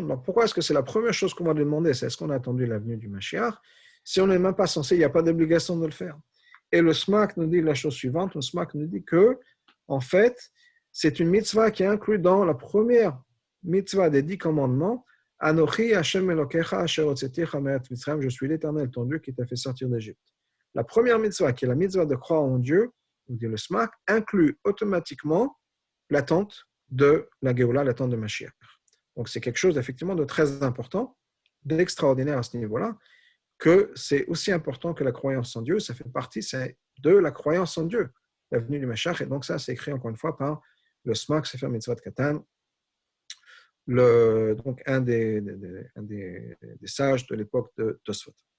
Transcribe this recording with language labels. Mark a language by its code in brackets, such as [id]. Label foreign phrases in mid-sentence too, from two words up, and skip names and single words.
[fr] Donc pourquoi est-ce que c'est la première chose qu'on va lui demander? C'est est-ce qu'on a attendu l'avenue du Mashiach? Si on n'est même pas censé, il n'y a pas d'obligation de le faire. Et le SMAC nous dit la chose suivante. Le SMAC nous dit que, en fait, c'est une mitzvah qui est inclue dans la première mitzvah des 10 commandements. [he] אנכי ה׳ אלקיך אשר הוצאתיך מארץ מצרים, [fr] je suis l'Éternel ton Dieu qui t'a fait sortir d'Égypte. La première mitzvah, qui est la mitzvah de croire en Dieu, nous dit le SMAC, inclut automatiquement l'attente de la Géoula, l'attente de Mashiach. Donc c'est quelque chose effectivement de très important, d'extraordinaire à ce niveau-là, que c'est aussi important que la croyance en Dieu, ça fait partie de la croyance en Dieu, l'avenue du Mashiach, et donc ça c'est écrit encore une fois par le SMAC, Sefer Mitzvot Katan, donc un des sages de l'époque de Tosfot.